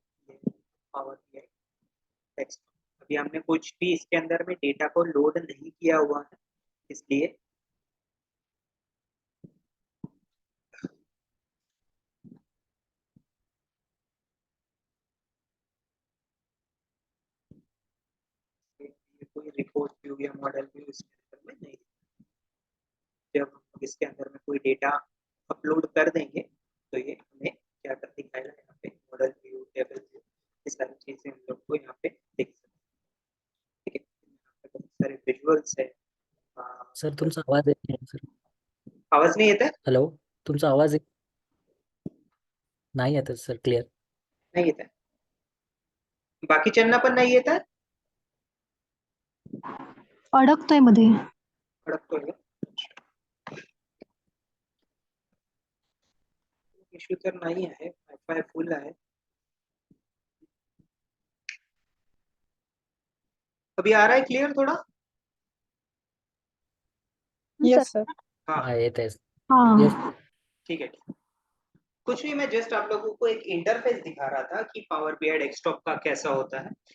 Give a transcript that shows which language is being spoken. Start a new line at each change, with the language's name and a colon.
Hindi: ये power BI desktop, अभी हमने कुछ भी इसके अंदर में डेटा को लोड नहीं किया हुआ है, इसलिए ये कोई रिपोर्ट व्यू या मॉडल व्यू इसके अंदर में नहीं। जब हम लोग इसके अंदर में कोई डेटा अपलोड कर देंगे तो ये हमें क्या कर दिखाएगा, यहाँ पे मॉडल व्यू, टेबल व्यू, ये सारी चीजें हम लोग को यहाँ पे दिख सकती है। ठीक है, यहाँ पे बहुत सारे विजुअल्स है।
Marathi: सर तुमचा आवाज येत नाही सर.
Hindi: आवाज नहीं येत है?
Marathi: हॅलो, तुमचा आवाज नाही येत सर क्लिअर.
Hindi: नहीं येत है,
Marathi: बाकीच्यांना पण नाही येत आहे? अडकतोय मध्ये. अडकतोय, इश्यू तर नाही आहे, वायफाय फुल आहे।
Hindi: अभी आ रहा है क्लियर थोड़ा?
English: Yes sir.
Hindi: हाँ
Marathi: हा येत आहे. येस.
Hindi: हाँ. ठीक है, कुछ नहीं, मैं जस्ट आप लोगों को एक इंटरफेस दिखा रहा था कि पावर बीआई डेस्कटॉप का कैसा होता है।